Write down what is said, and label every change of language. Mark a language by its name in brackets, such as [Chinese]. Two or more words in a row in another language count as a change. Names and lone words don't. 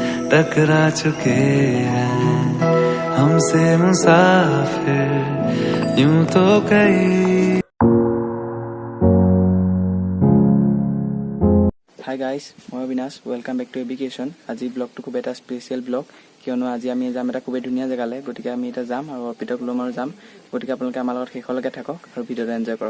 [Hindi] टकरा चुके हैं हमसे मुसाफिर यूं तो कई। [Assamese] হাই গাইজ, মই অবিনাশ। [English] welcome back to Abication. [Assamese] আজি ব্লগটো খুব এটা [English] special blog, [Assamese] কিয়নো আজি আমি যাম এটা খুবেই ধুনীয়া জেগালৈ। গতিকে আমি এতিয়া যাম আৰু অৰ্পিতক ল'ম আৰু যাম। গতিকে আপোনালোকে আমাৰ লগত শেষলৈকে থাকক আৰু ভিডিঅ'টো এনজয় কৰক।